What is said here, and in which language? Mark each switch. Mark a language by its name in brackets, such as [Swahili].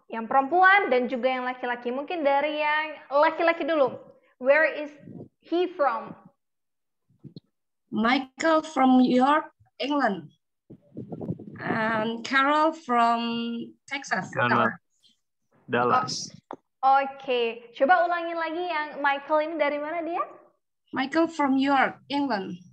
[Indonesian] Yang perempuan dan juga yang laki-laki. Mungkin dari yang laki-laki dulu. [English] Where is he from? Michael from York, England. And Carol from Texas. Dallas. [Indonesian] Oke. Coba ulangin lagi yang Michael ini dari mana dia? [English] Michael from York, England.